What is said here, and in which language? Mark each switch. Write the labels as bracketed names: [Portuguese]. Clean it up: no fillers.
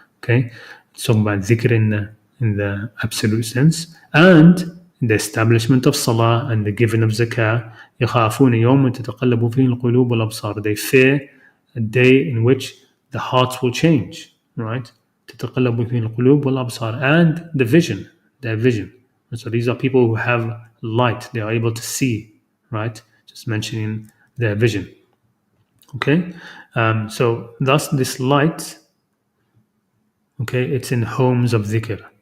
[English] Okay, it's talking about dhikr in the absolute sense, and the establishment of salah and the giving of zakah. [Arabic] يخافون يوما تتقلب فيه القلوب والأبصار. [English] They fear a day in which the hearts will change, right? [Arabic] تتقلب فيه القلوب والأبصار, [English] and the vision, their vision. So these are people who have light; they are able to see, right? Just mentioning their vision. Okay, so thus this light, okay, it's in homes of dhikr.